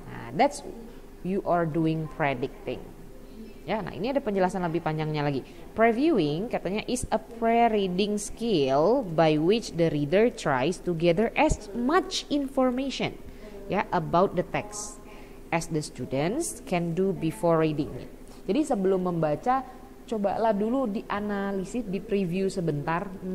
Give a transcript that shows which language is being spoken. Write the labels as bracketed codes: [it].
[en] Nah, that's you are doing predicting. [id] Ya, nah ini ada penjelasan lebih panjangnya lagi. [en] Previewing katanya is a pre-reading skill by which the reader tries to gather as much information about the text as the students can do before reading it. [id] Jadi sebelum membaca, cobalah dulu dianalisis, di preview sebentar.